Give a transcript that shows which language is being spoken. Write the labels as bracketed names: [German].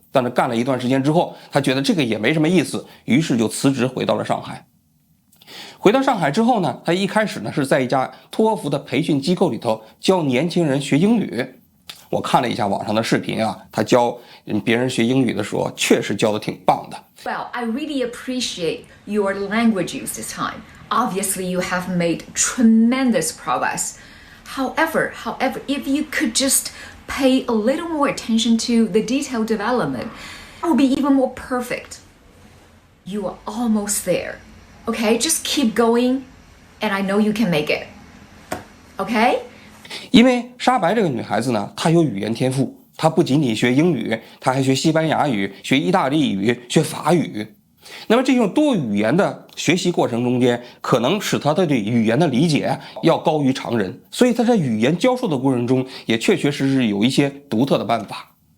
[Chinese] 但是干了一段时间之后，他觉得这个也没什么意思，于是就辞职回到了上海。回到上海之后呢，他一开始呢是在一家托福的培训机构里头教年轻人学英语。我看了一下网上的视频他教别人学英语的时候，确实教的挺棒的。 [English] Well, I really appreciate your language use this time. Obviously, you have made tremendous progress. However, if you could just pay a little more attention to the detailed development, it would be even more perfect. You are almost there. Okay, just keep going, and I know you can make it. Okay? [Chinese] 因为沙白这个女孩子呢，她有语言天赋，她不仅仅学英语，她还学西班牙语、学意大利语、学法语。那么这种多语言的学习过程中间，可能使她对语言的理解要高于常人，所以她在语言教授的过程中，也确确实实有一些独特的办法。